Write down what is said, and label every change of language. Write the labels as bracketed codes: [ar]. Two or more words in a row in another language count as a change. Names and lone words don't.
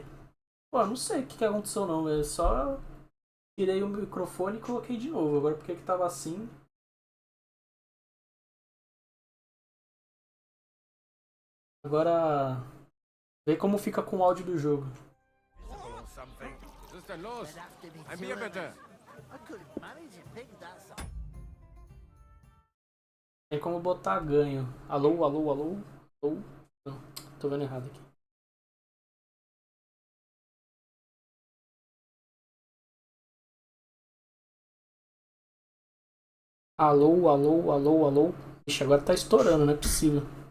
[pt] Pô, não sei o que aconteceu não. Eu só tirei o microfone e coloquei de novo. Agora porque que tava assim. Agora. Vê como fica com o áudio do jogo. [de] Was ist denn los? Ein Bier bitte! [en] I couldn't manage it, Pig, that's all. [pt] Tem como botar ganho. Alô, alô, alô, alô. Não, tô vendo errado aqui. Alô, alô, alô, alô. Ixi, agora tá estourando, não é possível.